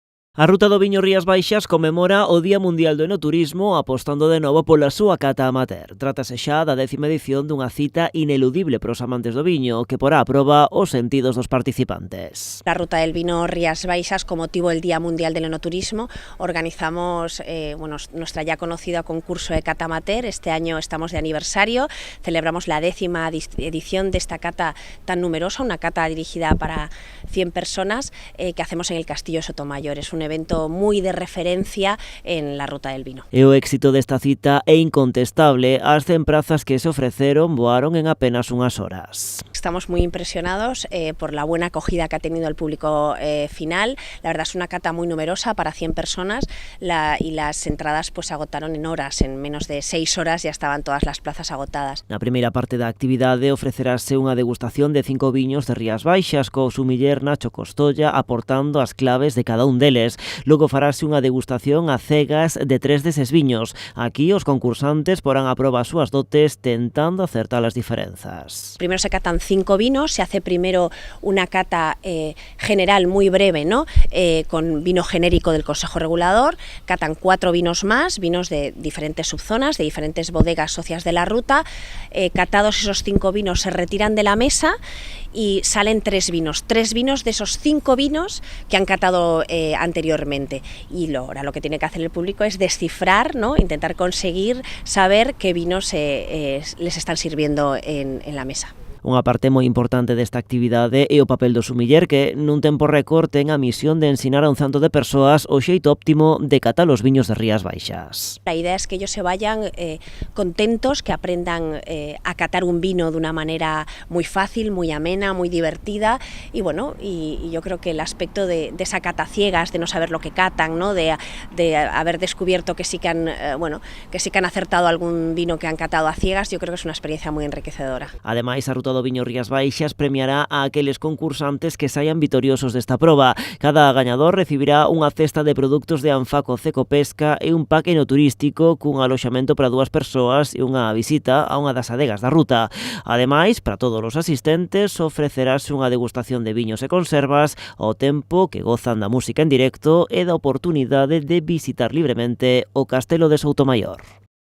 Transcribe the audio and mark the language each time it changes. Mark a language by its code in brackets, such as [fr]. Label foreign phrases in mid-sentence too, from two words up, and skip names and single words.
[gl] A Ruta do Viño Rías Baixas conmemora o Día Mundial do Enoturismo apostando de novo pola súa cata amateur. Trátase xa da 10ª edición dunha cita ineludible para os amantes do viño que porá a proba os sentidos dos participantes. [es] La Ruta del Vino Rías Baixas, con motivo del Día Mundial del Enoturismo, organizamos nuestra ya conocida concurso de cata amateur. Este año estamos de aniversario, celebramos la 10ª edición de esta cata tan numerosa, una cata dirigida para 100 personas que hacemos en el Castillo Sotomayor. Es un evento muy de referencia en la Ruta del Vino. [gl] E o éxito desta cita é incontestable. As 100 prazas que se ofreceron voaron en apenas unhas horas. [es] Estamos muy impresionados por la buena acogida que ha tenido el público final. La verdad es una cata muy numerosa para 100 personas y las entradas pues se agotaron en horas, en menos de 6 horas ya estaban todas las plazas agotadas. [gl] Na primeira parte da actividade ofrecerase unha degustación de 5 viños de Rías Baixas co sumiller Nacho Costolla aportando as claves de cada un deles. Logo farase unha degustación a cegas de 3 deses viños. Aquí os concursantes porán a proba as súas dotes tentando acertar as diferenzas. [es] Primero se catan 5 vinos, se hace primero una cata general muy breve, ¿no? Con vino genérico del Consejo Regulador, catan 4 vinos más, vinos de diferentes subzonas, de diferentes bodegas socias de la ruta. Catados esos 5 vinos se retiran de la mesa y salen 3 vinos de esos 5 vinos que han catado anteriormente. Y ahora lo que tiene que hacer el público es descifrar, ¿no? Intentar conseguir saber qué vinos les están sirviendo en la mesa. [gl] Unha parte moi importante desta actividade é o papel do sumiller que nun tempo récord ten a misión de ensinar a un cento de persoas o xeito óptimo de catar os viños de Rías Baixas. [es] La idea es que ellos se vayan contentos, que aprendan a catar un vino de una manera muy fácil, muy amena, muy divertida y bueno, y yo creo que el aspecto de esa cata ciegas, de no saber lo que catan, ¿no? de haber descubierto que sí que han acertado algún vino que han catado a ciegas, yo creo que es una experiencia muy enriquecedora. [gl] Ademais, a Ruta do Viño Rías Baixas premiará a aqueles concursantes que saian vitoriosos desta proba. Cada gañador recibirá unha cesta de produtos de Anfaco Cecopesca e un pack enoturístico cun aloxamento para 2 persoas e unha visita a unha das adegas da ruta. Ademais, para todos os asistentes ofrecerase unha degustación de viños e conservas ao tempo que gozan da música en directo e da oportunidade de visitar libremente o Castelo de Soutomaior.